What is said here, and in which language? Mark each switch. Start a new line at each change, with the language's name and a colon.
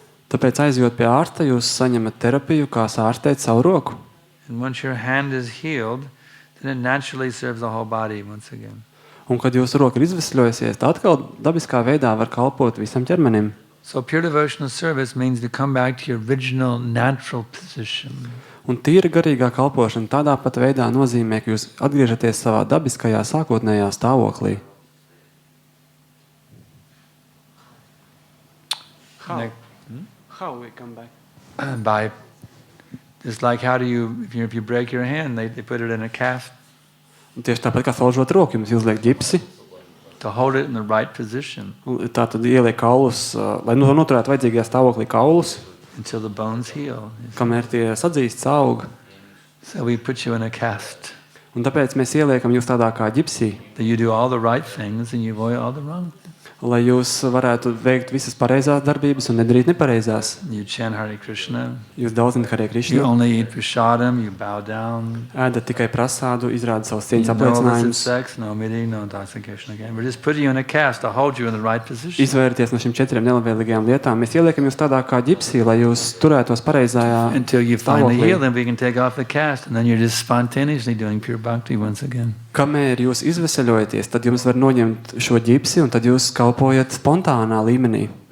Latvian: Tāpēc aizjot pie ārsta, jūs saņemat terapiju, kā ārstēt savu roku.
English: And once your hand is healed, then it naturally serves the whole body once again.
Latvian: Un kad jūsu roka ir izvesļojusies, tā atkal dabiskā veidā var kalpot visam ķermenim.
English: So pure devotional service means to come back to your original natural position.
Latvian: Un tīra garīgā kalpošana tādā pat veidā nozīmē, ka jūs atgriežaties savā dabiskajā sākotnējā stāvoklī.
English: How we come back? By just like how do you if you break your hand, they put it in a cast
Latvian: Un tieši tāpat kā salžot roku, jums uzliek ģipsi,
English: to hold it in the right position
Latvian: tā tad ieliek kaulus, lai noturētu vajadzīgajā stāvoklī kaulus,
English: until the bones heal.
Latvian: kamēr tie sadzīst, aug.
English: So we put you in a cast.
Latvian: Un tāpēc mēs ieliekam jūs tādā kā ģipsī,
English: That you do all the right things and you avoid all the wrong things.
Latvian: lai jūs varētu veikt visas pareizās darbības un nedarīt nepareizās.
English: You chant Hare Krishna.
Latvian: Jūs daudzināt Hare
English: You
Latvian: Krishna,
English: only eat prasadam. You bow down.
Latvian: ēdat tikai prasādu, izrāda savus cieņas
English: No illicit
Latvian: apliecinājumus,
English: sex, no meeting, no intoxication. Again, we're just putting you in a cast to hold you in the right position.
Latvian: izvairieties no šīm 4 nelabvēlīgajām lietām. Mēs ieliekam jūs tādā kā ģipsī, lai jūs turētos pareizajā
English: Until you finally
Latvian: stāvoklī.
English: heal, then we can take off the cast, and then you're just spontaneously doing pure bhakti once again.
Latvian: Kamēr jūs izveseļojaties, tad jums var noņemt šo ģipsi un tad jūs kalpojat spontānā līmenī.